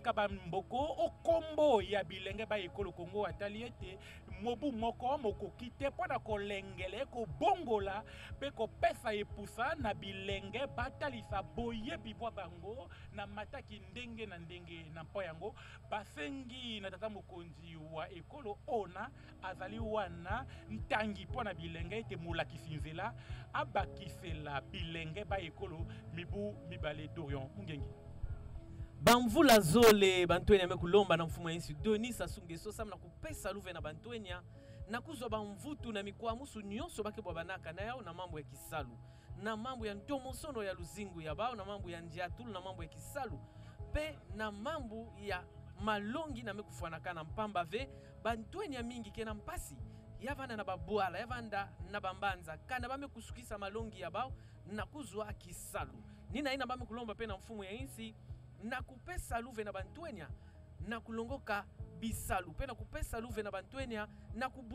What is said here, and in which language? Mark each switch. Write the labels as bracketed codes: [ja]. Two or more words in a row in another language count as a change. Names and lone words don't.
[ln] Kabamboko okombo ya bilenge ba ekolo Congo atali ete mobu moko mokokite pona kolengele ko bongola pe ko pesa epusa na bilenge batalisa boye bibwa bango na mataki ndenge na ndenge na mpo yango basengi na tata mokonzi wa ekolo ona azali wana ntangi pona bilenge ete molakisi nzela abakisela bilenge ba ekolo mibu mibale Dorion Mungengi [ktu] bamvula zole bantwenya mekulomba na mfumo yensi Denis Sassou Nguesso samna kupesa luve na bantwenya na kuzwa bamvutu na mikwamusu nyonso bakebwa banaka na yao na mambo ya kisalu na mambo ya ntomosono ya luzingu ya bao na mambo ya njiatulu na mambo ya kisalu pe na mambo ya malongi na mekufanaka na mpamba ve bantwenya mingi kena mpasi yavana na babuala yavanda na bambanza kana bamekusukisa malongi ya bao na kuzwa kisalu nina ina bamekulomba pe na mfumo ya insi na kupesa luve na bantwenya na kulongoka bisalu pe na kupesa luve na bantwenya na